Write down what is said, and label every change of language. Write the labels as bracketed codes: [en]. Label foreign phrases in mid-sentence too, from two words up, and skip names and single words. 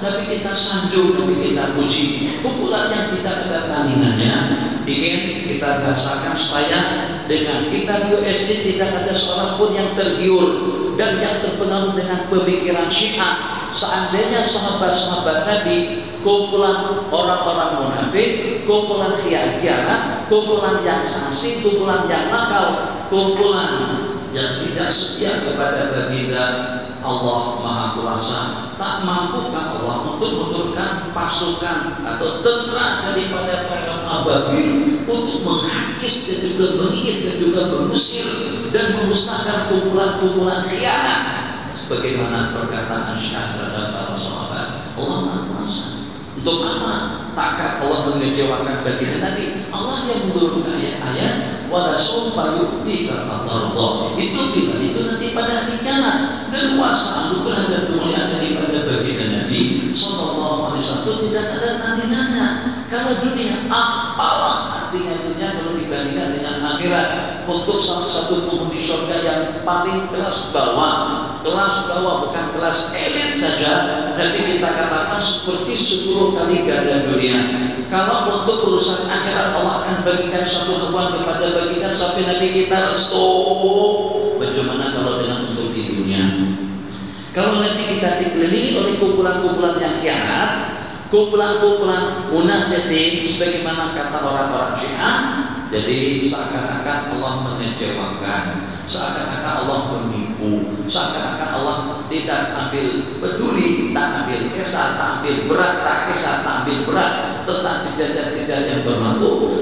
[ms] Nabi kita sanjung, Nabi kita puji, pukulan yang tidak ada tandingannya. Ingin kita bahasakan supaya dengan kita di USD tidak ada seorang pun yang tergiur dan yang terpengaruh dengan pemikiran Syiah. Seandainya sahabat-sahabat Nabi kumpulan orang-orang munafik, kumpulan khianat, kumpulan yang sanksi, kumpulan yang nakal, kumpulan yang tidak setia kepada baginda Allah Maha Kuasa, tak mampukah Allah untuk menurunkan pasukan atau tentara daripada kaum ababil untuk menghakis dan juga mengikis dan juga mengusir dan memusnahkan kumpulan-kumpulan khianat, sebagaimana perkataan Syiah terhadap para sahabat. Allah Maha Kuasa. Untuk apa? Takkah Allah mengecewakan baginda Nabi? Allah yang menurunkan ayat-ayat [ar] وَلَسَوْفَ يُعْطِيكَ فَتَرْضَىٰ. [ms] Itu bila itu nanti pada hari kiamat. Dan kuasa anugerah dan kemuliaan daripada baginda Nabi [ar] صلى الله عليه وسلم [ms] tidak ada tandingannya. Kalau dunia apalah artinya dunia kalau dibandingkan dengan akhirat. Untuk salah satu penghuni surga yang paling kelas bawah bukan kelas elit saja, nanti kita katakan seperti 10 kali ganda dunia. Kalau untuk urusan akhirat Allah akan bagikan satu hawan kepada baginda sampai Nabi kita restu. Bagaimana kalau dengan untuk di dunia? Kalau nanti kita dikelilingi oleh kumpulan-kumpulan yang khianat, kumpulan-kumpulan munafikin, sebagaimana kata orang-orang Syiah, jadi seakan-akan Allah mengecewakan, seakan-akan Allah menipu, seakan-akan Allah tidak ambil peduli, tak ambil kisah, tak ambil berat, tak kisah, tak ambil berat tentang kejadian-kejadian yang berlaku.